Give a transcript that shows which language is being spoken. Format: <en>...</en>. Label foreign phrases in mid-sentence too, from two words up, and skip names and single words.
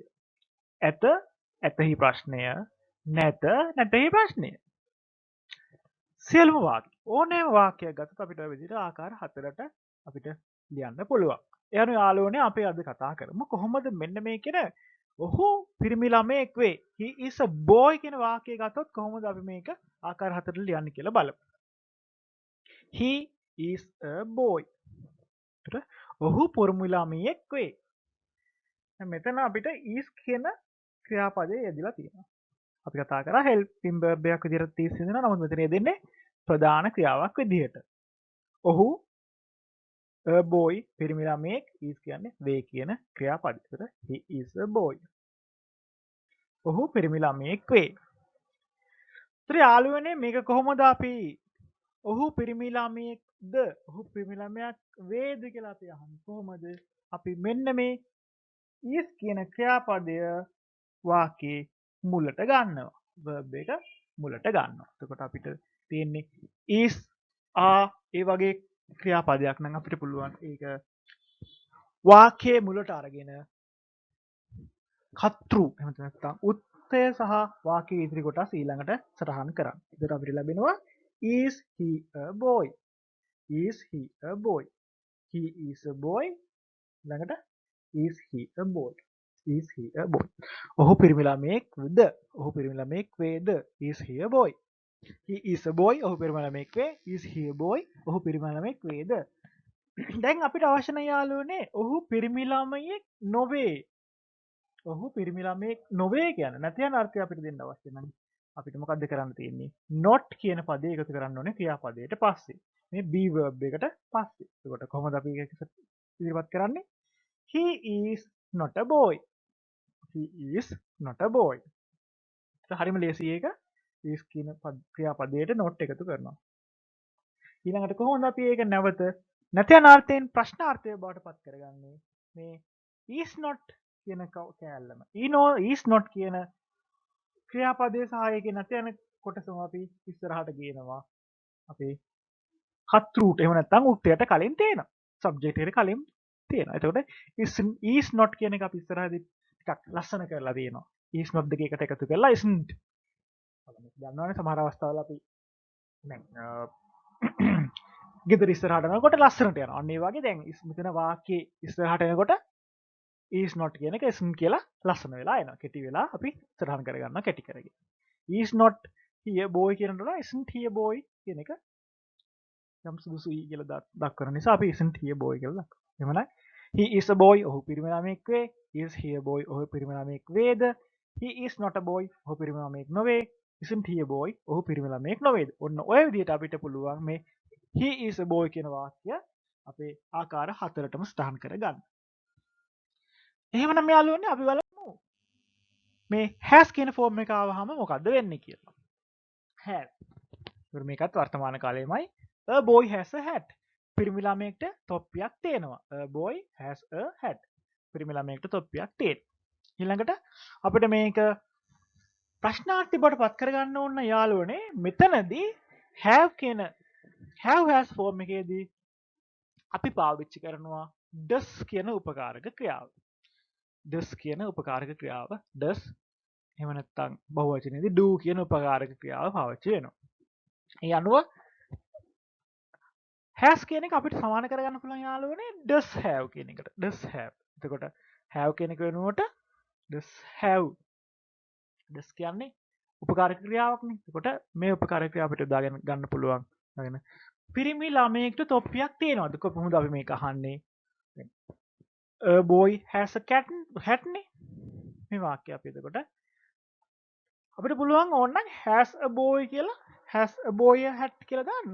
<si>ඇත, ඇතෙහි ප්‍රශ්නය, නැත, නැතෙහි ප්‍රශ්නය. සියලුම වාක්‍ය ඕනෑම වාක්‍යයක් ගත්තොත් අපිට ඔය විදිහට ආකාර 4ට අපිට ලියන්න පුළුවන්. ඒ අනුව යාළුවනේ අපි අද කතා කරමු කොහොමද මෙන්න මේ කියන ඔහු පිරිමි ළමයෙක් වේ.</si> <en>he is a boy</en> <si>කියන වාක්‍යය ගත්තොත් කොහොමද අපි මේක ආකාර 4ට ලියන්නේ කියලා බලමු.</si> <en>he is a boy.</en> <si>ඔහු පිරිමි ළමයෙක් වේ. මෙතන අපිට is කියන ක්‍රියාපදය යෙදලා තියෙනවා. අපි කතා කරා</si> <en>helping verb</en> <si>එකක් විදිහට තියෙනවා. නමුත් මෙතන යෙදෙන්නේ ප්‍රධාන ක්‍රියාවක් විදිහට. ඔහු</si> <en>a boy</en> <si>පිරිමි ළමයෙක් is කියන්නේ වේ කියන ක්‍රියාපදය.</si> <en>ඒතර he is a boy.</en> <si>ඔහු පිරිමි ළමයෙක් වේ. ඒතර යාළුවනේ මේක කොහොමද අපි ඔහු පිරිමි ළමයෙක්ද ඔහු පිරිමි ළමයක් වේද කියලා අපි අහන්නේ කොහොමද? අපි මෙන්න මේ is කියන ක්‍රියාපදය වාක්‍යයේ මුලට ගන්නවා. verb එක මුලට ගන්නවා. එතකොට අපිට තියෙන්නේ is are ඒ වගේ ක්‍රියාපදයක් නම් අපිට පුළුවන් ඒක වාක්‍යයේ මුලට අරගෙන කතෘ එහෙම නැත්නම් උත්තය සහ වාක්‍යයේ ඉදිරි කොටස් ඊළඟට සටහන් කරන්න. එතකොට අපිට ලැබෙනවා</si> <en>is he a boy? is he a boy? he is a boy. ඊළඟට is he a boy? is he a boy?</en> <si>ඔහු පිරිමි ළමයෙක්ද? ඔහු පිරිමි ළමයෙක් වේද?</si> <en>is he a boy? he is a boy.</en> <si>ඔහු පිරිමි ළමයෙක් වේ.</si> <en>is he a boy?</en> <si>ඔහු පිරිමි ළමයෙක් වේද? දැන් අපිට අවශ්‍ය නැහැ යාළුවනේ ඔහු පිරිමි ළමයෙක් නොවේ. ඔහු පිරිමි ළමයෙක් නොවේ කියන්නේ නැති යන අර්ථය අපිට දෙන්න අවශ්‍ය නැහැ. අපිට මොකද්ද කරන්න තියෙන්නේ? not කියන පදේ එකතු කරන්න ඕනේ ක්‍රියාපදයට පස්සේ. මේ be verb එකට පස්සේ. එතකොට කොහොමද අපි ඒක ඉදිරිපත් කරන්නේ?</si> <en>he is not a boy. he is not a boy.</en> <si>හරිම ලේසි ඒක. is කියන ක්‍රියාපදයට not එකතු කරනවා. ඊළඟට කොහොමද අපි ඒක නැවත නැති යන අර්ථයෙන් ප්‍රශ්නාර්ථය බවට පත් කරගන්නේ? මේ</si> <en>is not</en> <si>කියන කෑල්ලම.</si> <en>is not</en> <si>කියන ක්‍රියාපදයේ සහායකයෙන් නැති යන කොටසම අපි ඉස්සරහට ගේනවා. අපේ කතෘට එහෙම නැත්නම් උත්තයට කලින් තියෙනවා. සබ්ජෙක්ට් එකට කලින් තියෙනවා. එතකොට</si> <en>is not</en> <si>කියන එක අපි ඉස්සරහදී ටිකක් ලස්සන කරලා තියෙනවා.</si> <en>is not</en> <si>දෙක එකට එකතු කරලා isn't. දන්නවනේ සමහර අවස්ථාවල අපි දැන් ගෙදර ඉස්සරහට යනකොට ලස්සනට යනවා. අන්න ඒ වගේ දැන් මෙතන වාක්‍යයේ ඉස්සරහට එනකොට</si> <en>is not</en> <si>කියන එක isn't කියලා ලස්සන වෙලා එනවා. කෙටි වෙලා අපි සටහන් කරගන්නවා කෙටි කරගෙන.</si> <en>is not he a boy කියනකොට isn't he a boy</en> <si>කියන එක යම් සුදුසුයි කියලා දක්වන නිසා අපි</si> <en>isn't he a boy</en> <si>කියලා දක්වනවා. එහෙමනම්</si> <en>he is a boy</en> <si>ඔහු පිරිමි ළමයෙක් වේ.</si> <en>is he a boy</en> <si>ඔහු පිරිමි ළමයෙක් වේද?</si> <en>he is not a boy</en> <si>ඔහු පිරිමි ළමයෙක් නොවේ.</si> <en>isn't he a boy</en> <si>ඔහු පිරිමි ළමයෙක් නොවේද? ඔන්න ඔය විදිහට අපිට පුළුවන් මේ</si> <en>he is a boy</en> <si>කියන වාක්‍ය අපේ ආකාර 4ටම සටහන් කරගන්න. එහෙමනම් යාළුවනේ අපි බලමු මේ has කියන ෆෝම් එක ආවහම මොකද්ද වෙන්නේ කියලා. has. ඒත් මේකත් වර්තමාන කාලේමයි.</si> <en>a boy has a hat.</en> <si>පිරිමි ළමයෙක්ට තොප්පියක් තියෙනවා.</si> <en>a boy has a hat.</en> <si>පිරිමි ළමයෙක්ට තොප්පියක් තියෙනවා. ඊළඟට අපිට මේක ප්‍රශ්නාර්ථي බවට පත් කරගන්න ඕන යාළුවනේ මෙතනදී have කියන</si> <en>have has</en> <si>ෆෝම් එකේදී අපි පාවිච්චි කරනවා does කියන උපකාරක ක්‍රියාව. does කියන උපකාරක ක්‍රියාව does එහෙම නැත්නම් බහුවචනයේදී do කියන උපකාරක ක්‍රියාව පාවිච්චි වෙනවා. ඒ අනුව has කියන එක අපිට සමාන කරගන්න පුළුවන් යාළුවනේ</si> <en>does have</en> <si>කියන එකට.</si> <en>does have.</en> <si>එතකොට have කියන එක වෙනුවට</si> <en>does have.</en> <si>does කියන්නේ උපකාරක ක්‍රියාවක්නේ. එතකොට මේ උපකාරක ක්‍රියාව අපිට දාගෙන ගන්න පුළුවන්. දාගෙන පිරිමි ළමයෙක්ට තොප්පියක් තියෙනවද? කොහොමද අපි මේක අහන්නේ?</si> <en>A boy has a hat නේ.</en> <si>මේ වාක්‍යය අපි එතකොට අපිට පුළුවන් ඕනනම්</si> <en>has a boy</en> <si>කියලා</si> <en>has a boy a hat</en> <si>කියලා දාන්න.</si>